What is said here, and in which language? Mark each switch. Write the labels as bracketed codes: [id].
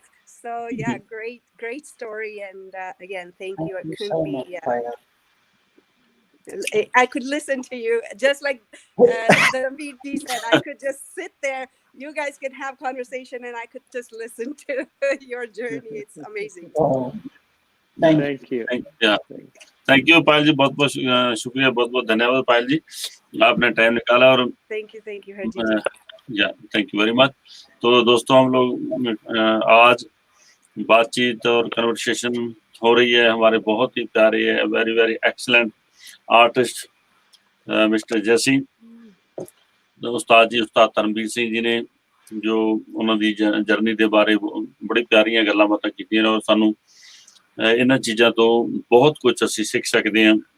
[en] So yeah, great story, and again, thank you. Thank you It couldn't so be. much, Payal. I could listen to you, just like the VG said. I could just sit there. You guys can have conversation, and I could just listen to your journey. It's amazing. Oh, thank you. [hi] Thank you पायल जी, बहुत बहुत शुक्रिया, बहुत बहुत धन्यवाद पायल जी, आपने time निकाला। और [en] Thank you Harjeet ji. या thank you very much. [hi] तो दोस्तों, हम लोग आज बातचीत और कन्वर्सेशन हो रही है हमारे बहुत ही प्यारे very very excellent artist mister जैसी उस्ताद जी, उस्ताद धर्मवीर सिंह जी ने जो [pa] ਉਹਨਾਂ ਦੀ ਜਰਨੀ ਦੇ ਬਾਰੇ ਬੜੀ ਪਿਆਰੀਆਂ ਗੱਲਾਂ ਬਾਤਾਂ ਕੀਤੀਆਂ ਨੇ, ਔਰ ਸਾਨੂੰ ਇਹਨਾਂ ਚੀਜ਼ਾਂ ਤੋਂ ਬਹੁਤ ਕੁਝ ਅਸੀਂ ਸਿੱਖ ਸਕਦੇ ਹਾਂ